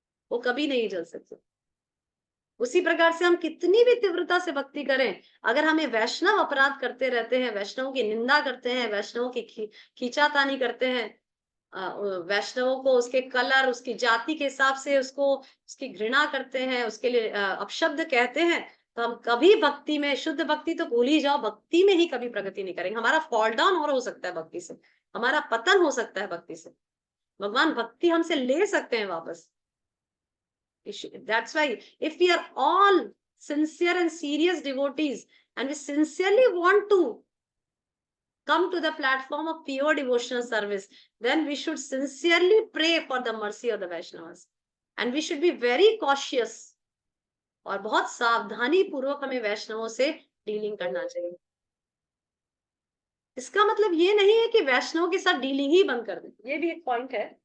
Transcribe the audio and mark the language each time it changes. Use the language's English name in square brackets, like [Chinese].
[Hindi] वो कभी नहीं जल सकती। उसी प्रकार से हम कितनी भी तीव्रता से भक्ति करें, अगर हमें वैष्णव अपराध करते रहते हैं, वैष्णवों की निंदा करते हैं, वैष्णवों की खींचातानी करते हैं, वैष्णवों को उसके कलर, उसकी जाति के हिसाब से उसको उसकी घृणा करते हैं, उसके लिए अपशब्द कहते हैं, तो हम कभी भक्ति में, शुद्ध भक्ति तो भूल ही जाओ, भक्ति में ही कभी प्रगति नहीं करेंगे। हमारा फॉल डाउन और हो सकता है भक्ति से, हमारा पतन हो सकता है भक्ति से। भगवान भक्ति हमसे ले सकते हैं वापस। [English] That's why if we are all sincere and serious devotees and we sincerely want to come to the platform of pure devotional service, then we should sincerely pray for the mercy of the Vaishnavas, and we should be very cautious, [Hindi] और बहुत सावधानी पूर्वक हमें वैष्णवों से dealing करना चाहिए। इसका मतलब ये नहीं है कि वैष्णवों के साथ डीलिंग ही बंद कर दें, ये भी एक पॉइंट है।